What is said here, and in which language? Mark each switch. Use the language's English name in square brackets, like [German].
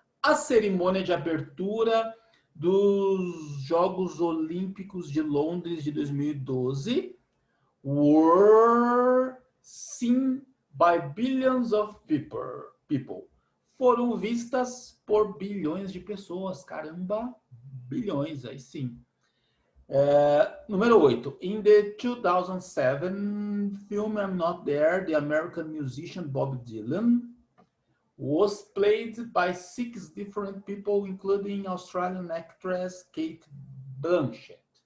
[Portuguese] A cerimônia de abertura dos Jogos Olímpicos de Londres de 2012 [English] were seen by billions of people. [Portuguese] Foram vistas por bilhões de pessoas. Caramba, bilhões, aí sim. Número 8. [English] In the 2007 film I'm Not There, the American musician Bob Dylan was played by 6 different people, including Australian actress Kate Blanchett.